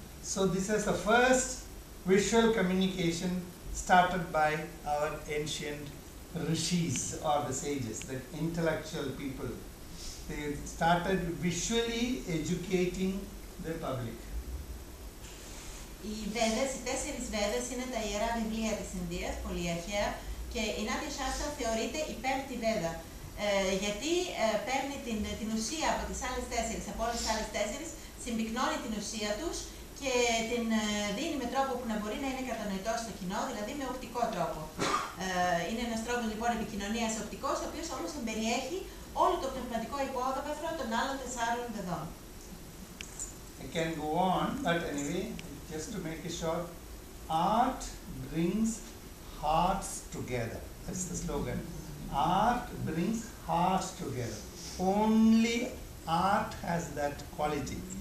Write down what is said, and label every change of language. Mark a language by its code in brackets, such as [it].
[en] So this is the first visual communication started by our ancient rishis or the sages, the intellectual people. They started visually educating the public. [el] Οι 4 Βέδες είναι τα ιερά βιβλία της Ινδίας, πολύ αρχαία, και η Νάτια Σάστρα θεωρείται η 5η Βέδα. Γιατί παίρνει την ουσία από τις άλλες 4, από όλες τις άλλες 4, συμπυκνώνει την ουσία τους και την δίνει με τρόπο που να μπορεί να είναι κατανοητό στο κοινό, δηλαδή με οπτικό τρόπο. Είναι ένας τρόπος λοιπόν επικοινωνίας οπτικός, ο οποίος όμως εμπεριέχει όλο το πνευματικό υπόβαθρο των άλλων 4 βεδών. [en] I can go on, but anyway, just to make it short, art brings hearts together. That's the slogan. Art brings hearts together. Only art has that quality.